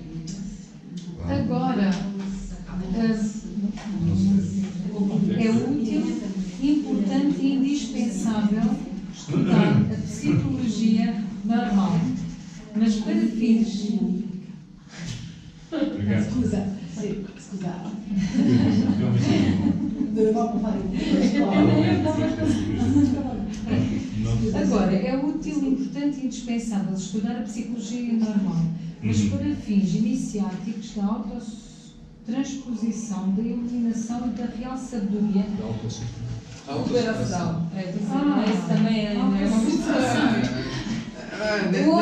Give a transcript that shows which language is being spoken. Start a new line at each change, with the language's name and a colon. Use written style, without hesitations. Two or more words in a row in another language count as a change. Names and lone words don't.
Portuguese: Agora, é útil, importante e indispensável estudar a psicologia normal, mas para fins. Obrigado.
Italian: Scusa, sì, scusate. Dovevamo fare
Portuguese: Agora, é útil, importante e indispensável estudar a psicologia normal, mas para fins iniciáticos da autotransposição, da iluminação e da real sabedoria. Recuperação. Isso também é uma Ou